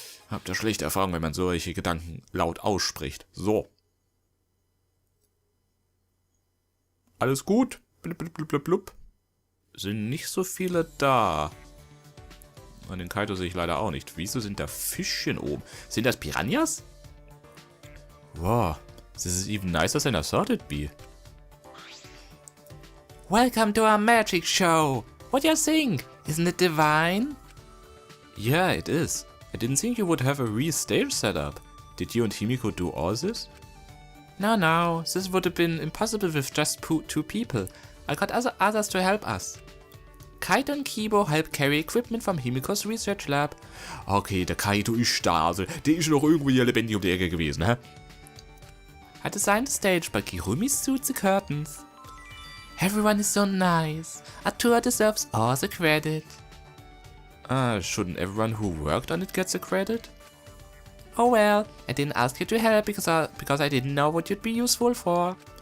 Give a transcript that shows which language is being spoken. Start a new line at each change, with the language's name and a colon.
German: Habt ihr schlechte Erfahrungen, wenn man solche Gedanken laut ausspricht. So. Alles gut? Blub, blub, blub, blub. Sind nicht so viele da. Und den Kaito sehe ich leider auch nicht. Wieso sind da Fischchen oben? Sind das Piranhas? Wow.
English: This is even nicer than I thought it'd be. Welcome to our magic show. What do you think? Isn't it divine? Yeah, it is. I didn't think you would have a real stage setup. Did you and Himiko do all this? No, this would have been impossible with just two people. I got others to help us. Kaito and Kibo help carry equipment from Himiko's research lab.
German: Okay, der Kaito ist da, also der ist noch irgendwo hier lebendig um die Ecke gewesen, hä?
English: I designed the stage, but Kirumi suits the curtains. Everyone is so nice. Atua deserves all the credit. Shouldn't everyone who worked on it get the credit? Oh well, I didn't ask you to help because I didn't know what you'd be useful for.